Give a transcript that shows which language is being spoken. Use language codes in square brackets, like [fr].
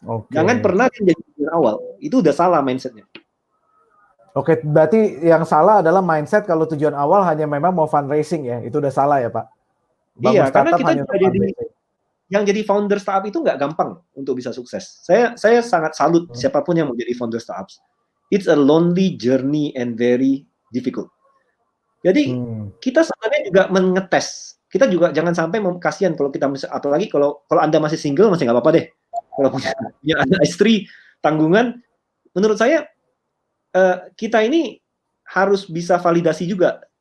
[id] Jangan pernah jadi tujuan awal. Itu udah salah mindsetnya. Oke, berarti yang salah adalah mindset kalau tujuan awal hanya memang mau fundraising ya. Itu udah salah ya Pak? Iya, karena kita juga yang jadi founder startup itu nggak gampang untuk bisa sukses. Saya sangat salut siapapun yang mau jadi founder startups. [en] It's a lonely journey and very difficult. [id] Jadi kita sebenarnya juga mengetes. Kita juga jangan sampai kasihan kalau kita, apalagi kalau Anda masih single masih nggak apa-apa deh. Kalau punya anak istri, tanggungan, menurut saya kita ini harus bisa validasi juga.